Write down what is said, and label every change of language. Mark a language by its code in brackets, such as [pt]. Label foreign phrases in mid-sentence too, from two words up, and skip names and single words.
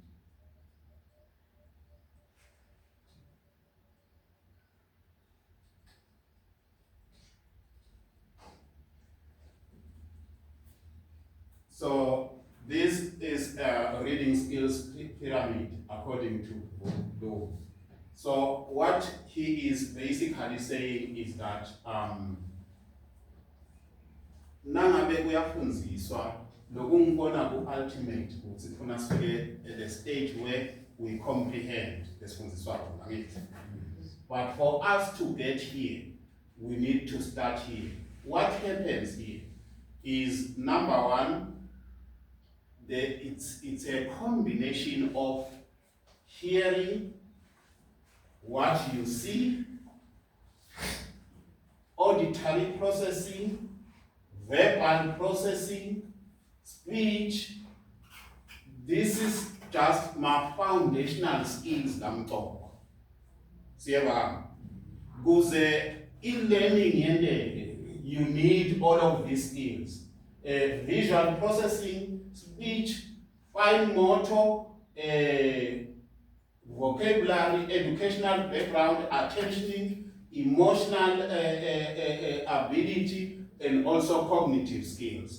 [en] So this is a reading skills pyramid according to Bloom. So what he is basically saying is that [ss] nangabe uyafundziswa lokungibona ku-ultimate ukuthi khona sifike [en] at the stage where we comprehend [ss] lesifundiswa khona ngithi. [en] But for us to get here, we need to start here. What happens here is, number one, it's a combination of hearing what you see, auditory processing, verbal processing, speech. This is just my foundational skills I'm talking. [ss] Siyabona. [en] Kuze e-learning [ss] yendeke, [en] you need all of these skills. Visual processing, speech, fine motor, vocabulary, educational background, attention, emotional ability, and also cognitive skills.